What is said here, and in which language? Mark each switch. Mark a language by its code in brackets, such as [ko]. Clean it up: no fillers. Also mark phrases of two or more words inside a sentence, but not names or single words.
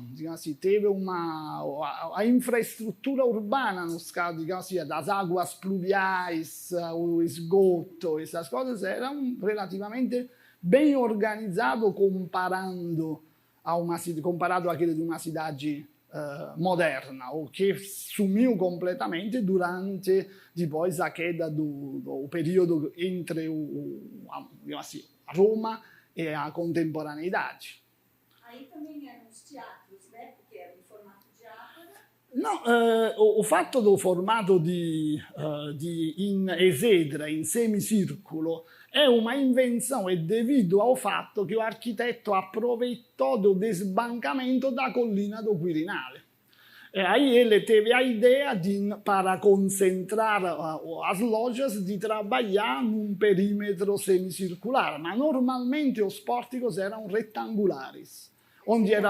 [pt] Digamos assim, teve a infraestrutura urbana, nos casos, digamos assim, das águas pluviais, o esgoto, essas coisas eram relativamente bem organizado comparado àquele de uma cidade moderna, o que sumiu completamente durante depois a queda do período entre assim, Roma e a contemporaneidade. Aí também eram os teatros, né? Porque era em formato de ágora. Não, o fatto do formato [it] in esedra, [pt] in semicírculo, è uma invenção, é devido ao fato que o arquiteto aproveitou do desbancamento da collina do Quirinale. E aí ele teve a ideia para concentrar as lojas de trabalhar num perímetro semicircular, mas normalmente os pórticos eram retangulares, onde era